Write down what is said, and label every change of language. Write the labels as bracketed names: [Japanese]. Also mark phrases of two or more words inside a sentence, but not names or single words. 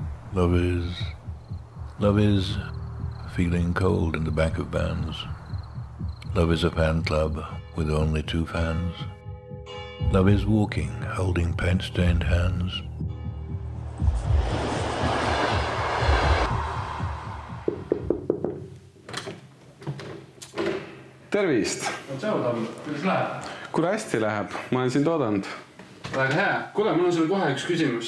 [English] Love is feeling cold in the back of vans. Love is a fan club with only 2 fans. Love is walking, holding paint-stained hands. [Estonian] Tervist! Tšau, Tamm. Kuidas läheb? Kuule hästi läheb, ma olen sind oodanud. Väga hea. Kuule, mul on sulle kohe üks küsimus.